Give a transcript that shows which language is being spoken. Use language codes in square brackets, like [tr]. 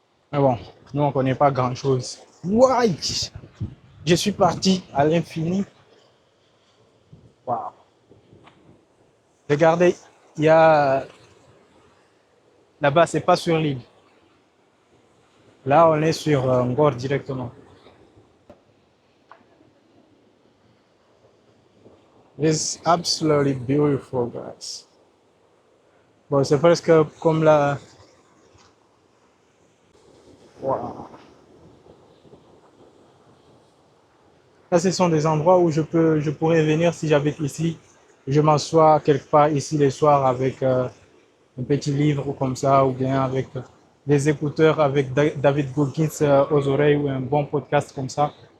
[fr] Mais bon, nous, on ne connaît pas grand-chose. Ouais, je suis parti à l'infini. Waouh. Regardez, il y a là-bas, c'est pas sur l'île. Là, on est sur Ngor directement. [en] It's absolutely beautiful, guys. [fr] Bon, c'est presque comme la. Wow. Là, ce sont des endroits où je pourrais venir si j'habite ici. Je m'assois quelque part ici les soirs avec un petit livre comme ça, ou bien avec des écouteurs avec David Goggins aux oreilles ou un bon podcast comme ça.